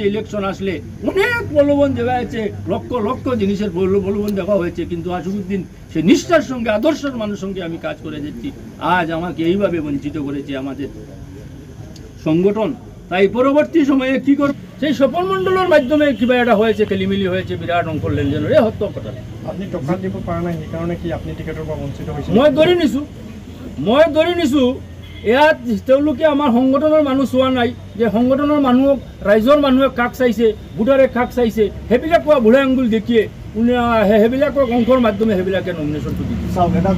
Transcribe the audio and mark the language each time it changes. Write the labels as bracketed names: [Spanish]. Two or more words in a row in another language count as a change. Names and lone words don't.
[Bangla] ইলেকশন আসলে অনেক প্রলোভন দেওয়া হয়েছে, লক্ষ লক্ষ জিনিসের প্রলোভন দেওয়া হয়েছে, কিন্তু আশুকুদ্দিন সে নিষ্ঠার সঙ্গে আদর্শের মানুষের সঙ্গে আমি কাজ করে যাচ্ছি। আজ আমাকে এইভাবে বঞ্চিত করেছে আমাদের সংগঠন। তাই পরবর্তী সময়ে কি করব, সেই স্বপন মণ্ডলের মাধ্যমে কিবা এটা হয়েছে, খেলিমিলি হয়েছে, বিরাট অঙ্ক লেনদেনের এই হত্য কথা। [Assamese] আপনি টকা দিব পারা নাই, এই কারণে কি আপনি টিকেটৰ পৰা বঞ্চিত হৈছে? মই ধৰি নিছোঁ ইয়াত তেওঁলোকে আমাৰ সংগঠনৰ মানুহ চোৱা নাই, যে সংগঠনৰ মানুহক ৰাইজৰ মানুহে কাষ চাইছে, ভোটাৰে কাষ চাইছে, সেইবিলাক কোৱা বুঢ়া আঙুল দেখিয়ে সেইবিলাকৰ অংশৰ মাধ্যমে সেইবিলাকে নমিনেশ্যনটো দিছে।